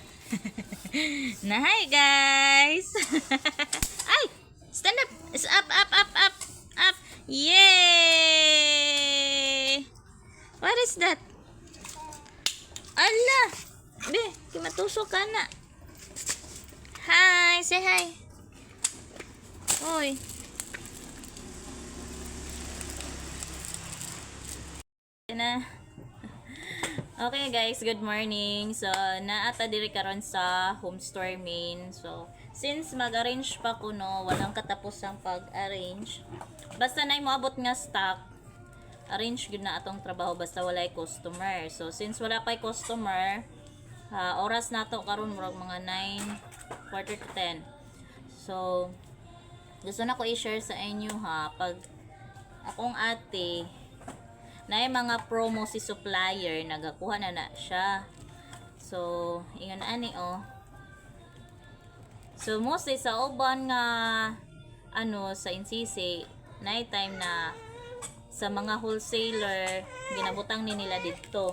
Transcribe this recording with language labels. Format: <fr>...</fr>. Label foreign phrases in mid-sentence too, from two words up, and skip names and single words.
<en>Na hi guys. Ay, stand up. It's up, up, up, up, up. Yay! What is that? Allah. Be,</en> <ceb>kimatusok ka na. Hi,</ceb> <en>say hi. Oy. Na. Okay guys, good morning.</en> <ceb>So, naata diri karon sa home store main. So, since mag-arrange pa ko no,</ceb> <tl>walang katapusang pag-arrange.</tl> <ceb>Basta na moabot nga stock, arrange gyud na atong trabaho basta walay customer. So, since wala pay customer, oras nato karon murag mga 9,</ceb> <en>quarter to 10. So,</en> <ceb>gusto na ko i-share sa inyo ha, pag akong ate na yung mga promo si supplier, nagakuha na siya. So, ingon ani oh. So, mostly sa uban nga sa NCC, night time na sa mga wholesaler, ginabutang ni nila dito.</ceb>